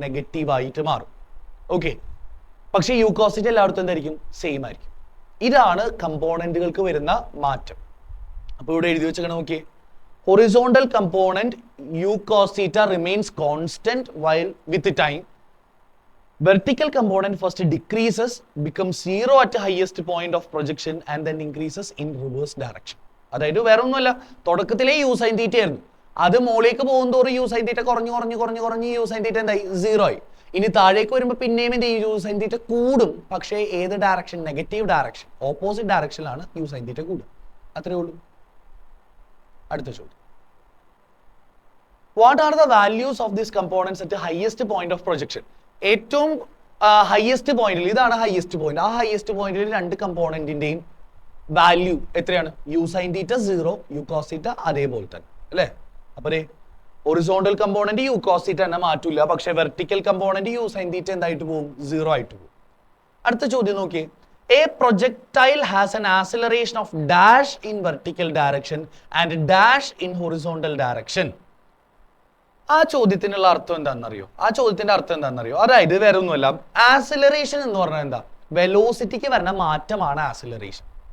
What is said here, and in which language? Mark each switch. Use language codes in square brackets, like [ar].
[ml] Negative ആയിട്ട് മാറും. Okay. പക്ഷെ യു കോസ് തീറ്റ എല്ലായിടത്തും എന്തായിരിക്കും? സെയിം ആയിരിക്കും. ഇതാണ് കമ്പോണന്റുകൾക്ക് വരുന്ന മാറ്റം. അപ്പൊ ഇവിടെ എഴുതി വെച്ചാൽ നോക്കിയേ, [en] Horizontal component u cos theta remains constant while with time. Vertical component first decreases, becomes 0 at the highest point of projection and then increases in reverse direction. [ml] അതായത് വേറെ ഒന്നുമല്ല, തുടക്കത്തിലെ യു സൈൻ തീറ്റ ആയിരുന്നു, അത് മോളിലേക്ക് പോകുന്നതോറും യു സൈൻ തീറ്റ കുറഞ്ഞ് U sine theta എന്തായി? 0 ആയി. ഇനി താഴേക്ക് വരുമ്പോൾ പിന്നെയും എന്ത് ചെയ്യും? യു സൈൻ തീറ്റ കൂടും, പക്ഷേ ഏത് direction? Negative direction, opposite ഡയറക്ഷനിലാണ് U sine theta കൂടുക. അത്രേ ഉള്ളൂ. അടുത്ത ചോദ്യം, [en] What are the values of this components at highest point of projection? [ml] ഏറ്റവും ഹയസ്റ്റ് പോയിന്റിൽ, ഇതാണ് ഹയസ്റ്റ് പോയിന്റ്, ആ ഹയസ്റ്റ് പോയിന്റിൽ രണ്ട് കമ്പോണന്റിന്റെയും വാല്യൂ എത്രയാണ്? U sine theta 0, U cos theta അതേപോലെ തന്നെ അല്ലേ? അപ്പൊ horizontal component U cos theta തന്നെ മാറ്റൂല, പക്ഷെ vertical component U sine theta എന്തായിട്ട് പോകും? 0 ആയിട്ട് പോകും. അടുത്ത ചോദ്യം നോക്കിയേ, [en] A projectile has an acceleration of dash in vertical direction and dash in horizontal direction. [ml] ആ ചോദ്യത്തിനുള്ള അർത്ഥം എന്താണെന്നറിയോ? അതായത് വേറെ ഒന്നുമല്ല, ആക്സിലറേഷൻ എന്ന് പറഞ്ഞാൽ എന്താ? വെലോസിറ്റിക്ക് വരുന്ന മാറ്റമാണ് ആക്സിലറേഷൻ.